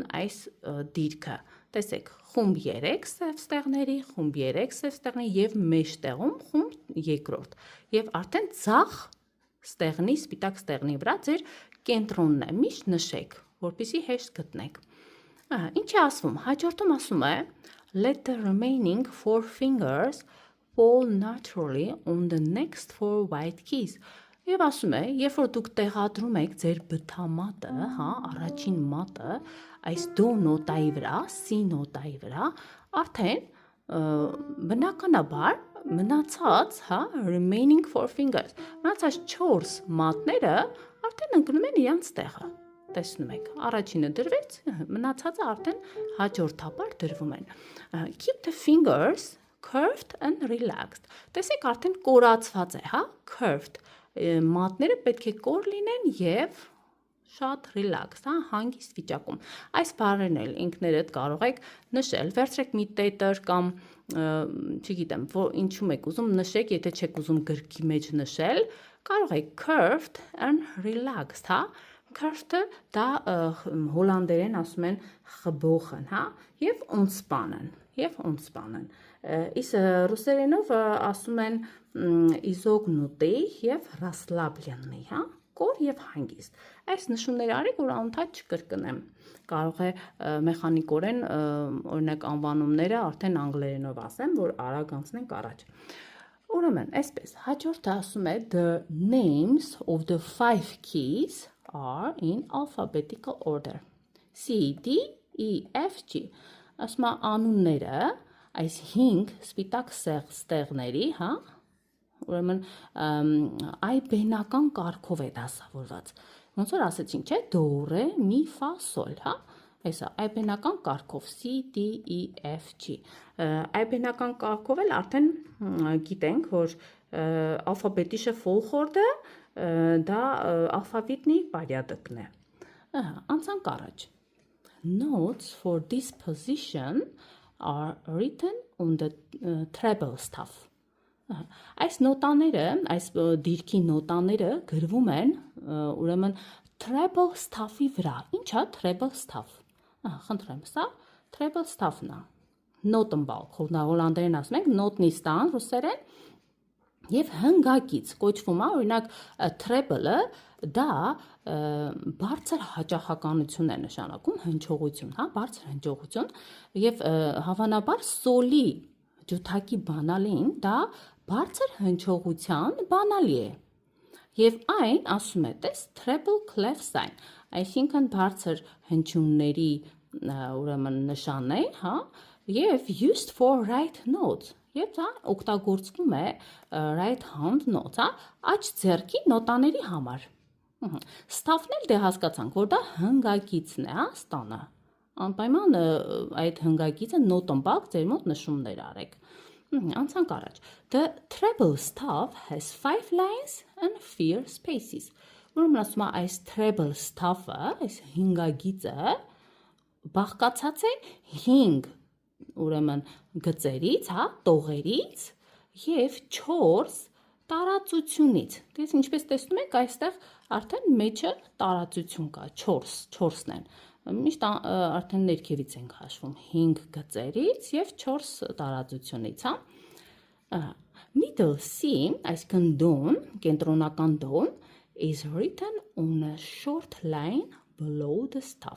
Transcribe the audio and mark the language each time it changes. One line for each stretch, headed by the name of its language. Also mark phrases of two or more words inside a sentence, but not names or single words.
Armenian: այս դիրքը։ Տեսեք, խումբ 3 սև ստեղների, խումբ 3 սև ստեղների եւ մեջտեղում խումբ երկրորդ։ Եվ արդեն ձախ ստեղնի, սպիտակ ստեղնի վրա ձեր կենտրոնն է, միշտ նշեք, որպեսզի հեշտ գտնեք։ Ինչ է ասվում, հաջորդում ասում է
English: let the remaining 4 fingers fall naturally on the next 4 white keys։
Armenian: Եվ ասում է, երբ որ դուք տեղադրում եք ձեր բթամատը, հա, առաջին մատը, այս դո նոտայի վրա, C նոտայի վրա, արդեն բնականաբար մնացած, հա,
English: remaining 4 fingers,
Armenian: մնացած 4 մատները արդեն ընկնում են իրանց տեղը։ Տեսնում եք, առաջինը դրվեց, մնացածը արդեն հաջորդաբար դրվում են։
English: Keep the fingers curved and relaxed։
Armenian: Տեսեք, արդեն կորացված է, հա, curved։ Մատները պետք է կոր լինեն եւ շատ relaxed, հա, հանգիստ վիճակում։ Այս բառերն էլ ինքներդ կարող եք նշել, վերցրեք մի տետր կամ չգիտեմ, ինչու եք ուզում նշեք, եթե չեք ուզում գրքի մեջ նշել, կարող եք
English: curved and relaxed,
Armenian: հա։ Curved-ը դա հոլանդերեն ասում են խբոխն, հա, եւ ունցպանն, իսկ ռուսերենով ասում են իզոգնուտի եւ ռասլաբլյաննի, հա, կոր եւ հանգիստ։ Այս նշումները արեք, որ անընդհատ չկրկնեմ։ Կարող է մեխանիկորեն օրինակ անվանումները արդեն անգլերենով ասեմ, որ արագ անցնենք առաջ։ Ուրեմն, այսպես, հաջորդը ասում է
English: the names of the 5 keys are in alphabetical order. C, D, E,
Armenian: F, G. Ասում է անունները այս 5 սպիտակ ստեղների, հա, ուրեմն այբենական կարգով է դասավորված։ Ոնց որ ասեցին, չէ, դո, ռե, մի, ֆա, սոլ, հա։ Այսա այբենական կարգով C, D, E, F, G։ Այբենական կարգով էլ արդեն գիտենք, որ ալֆաբետի շփոխորդը դա ալֆաբետի բարյադկն է։ Անցանք առաջ։
English: Notes for this position are written on the treble staff։
Armenian: Այս նոտաները, այս դիրքի նոտաները գրվում են ուրեմն
English: treble staff-
Armenian: ի վրա։ Ի՞նչ է
English: treble staff։
Armenian: Խնդրեմ, սա
English: treble staff-
Armenian: ն է։ Նոտենբալ, հոլանդերեն ասում ենք նոտնիստան, ռուսերեն եւ հնգակից կոչվում է, օրինակ treble-ը դա բարձր հաճախականություն է նշանակում, հնչողություն, հա, բարձր հնչողություն եւ հավանաբար սոլի ջութակի բանալին դա բարձր հնչողության բանալի է։ Եվ այն ասում է, տես
English: treble clef sign,
Armenian: այսինքն բարձր հնչյունների ուրեմն նշանն է, հա, եւ
English: used for right notes։
Armenian: Եվ դա օգտագործվում է
English: right hand notes,
Armenian: հա, աջ ձեռքի նոտաների համար։ Staff-ն էլ դե հասկացանք, որ դա հնգակիցն է, հա, ստանը։ Անպայման այդ հնգակիցը նոտենբակ ձեր մոտ նշումներ արեք։ Անցանք առաջ։
English: The treble staff has 5 lines and
Armenian: 4 spaces։ Ուրեմն ասում է այս
English: treble staff-
Armenian: ը, այս հինգագիծը բաղկացած է 5 ուրեմն գծերից, հա, տողերից եւ 4 տարածությունից։ Դες ինչպես տեսնում եք, այստեղ արդեն մեջը տարածություն կա, 4-ն են։ Միշտ արդեն ներքևից ենք հաշվում 5 գծերից եւ 4 տարածությունից, հա։
English: Middle C,
Armenian: այսինքն դոն, կենտրոնական դոն,
English: is written on a short line below the staff.